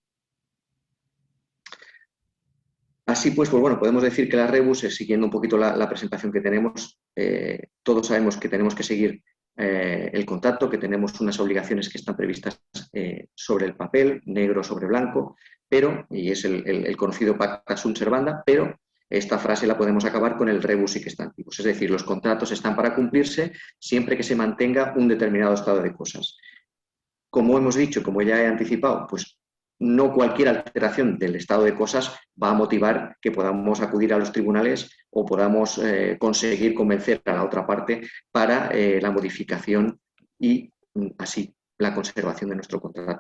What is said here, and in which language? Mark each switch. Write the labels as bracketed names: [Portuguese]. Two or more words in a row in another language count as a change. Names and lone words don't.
[Spanish] Así pues, bueno, podemos decir que la rebus, siguiendo un poquito la presentación que tenemos, todos sabemos que tenemos que seguir el contrato, que tenemos unas obligaciones que están previstas sobre el papel, negro sobre blanco, pero, y es el conocido [Latin] pacta sunt servanda, [Spanish] pero esta frase la podemos acabar con el [Latin] rebus sic stantibus, [Spanish] es decir, los contratos están para cumplirse siempre que se mantenga un determinado estado de cosas. Como hemos dicho, como ya he anticipado, pues no cualquier alteración del estado de cosas va a motivar que podamos acudir a los tribunales o podamos conseguir convencer a la otra parte para la modificación y así la conservación de nuestro contrato.